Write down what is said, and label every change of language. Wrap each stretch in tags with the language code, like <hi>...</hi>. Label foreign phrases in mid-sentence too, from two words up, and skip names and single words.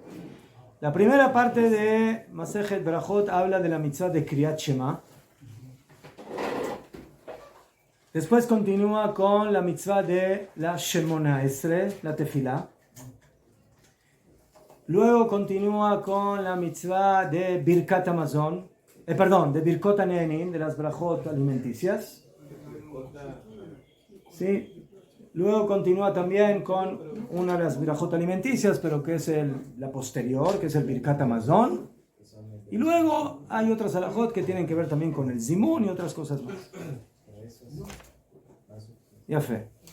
<es>La primera parte de Masejet Barajot habla de la mitzvah de</es> <he>Kriyat Shema.</he> <es>Después continúa con la mitzvah de la</es> <he>Shemona Esre,</he> <es>la Tefilá. Luego continúa con la mitzvah de</es> <he>Birkat Hamazon,</he> <es>de</es> <he>Birkot HaNe'enim,</he> <es>de las brajot alimenticias. Sí. Luego continúa también con una de las brajot alimenticias, pero que es la posterior, que es el</es> <he>Birkat Hamazon.</he> <es>Y luego hay otras alajot que tienen que ver también con el Zimun y otras cosas más. Ya fe.</es>